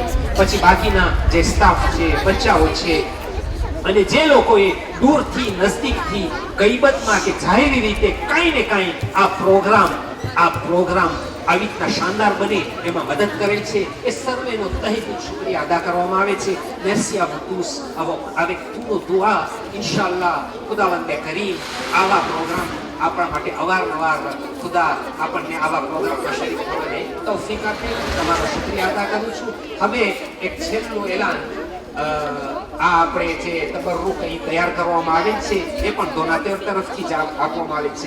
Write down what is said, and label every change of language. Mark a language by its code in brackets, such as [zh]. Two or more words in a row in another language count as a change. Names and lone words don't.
[gu] પછી બાકીના જે સ્ટાફ છે, બચ્ચાઓ છે અને જે લોકોએ દૂરથી નજદીકથી ગઈબતમાં કે જાહેરી રીતે કાંઈ ને કાંઈ આ પ્રોગ્રામ આવી રીતના શાનદાર બને એમાં મદદ કરેલ છે, એ સર્વેનો તહેદિલ શુક્રિયા અદા કરવામાં આવે છે. [fr] merci à vous tous avec tous nos doigts. [gu] ઇન્શાલ્લાહ ખુદાવંદે કરીમ આવા પ્રોગ્રામ આપણા માટે અવારનવાર ખુદા આપણને આવા પ્રોગ્રામમાં શરીક થવાની તૌફીક આપે. તમારો શુક્રિયા અદા કરું છું. હવે એક છેલ્લું એલાન, આ આપણે જે તબરુક અહીં તૈયાર કરવામાં આવે છે એ પણ ડોનાટેર તરફથી જ આપવામાં આવે છે.